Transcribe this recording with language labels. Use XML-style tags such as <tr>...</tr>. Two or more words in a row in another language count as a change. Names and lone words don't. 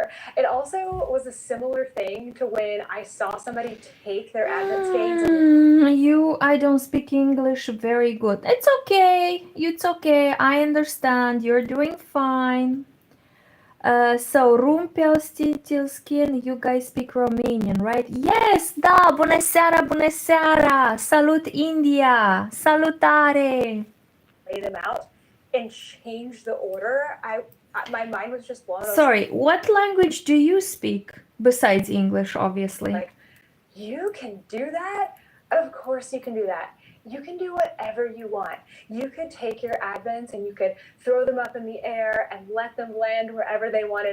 <en>It also was a similar thing to when I saw somebody take their Advent skeins I don't speak English very good. It's okay. It's okay. I understand. You're doing fine. So, Rumpel Skin, you guys speak Romanian, right? Yes,</en> <ro>da, bună seara, bună seara. Salut India. Salutare.</ro> <en>Lay them out and change the order. My mind was just blown. Sorry, what language do you speak besides English, obviously? Like, you can do that? Of course you can do that. You can do whatever you want. You could take your Advents and you could throw them up in the air and let them land wherever they wanted.</en>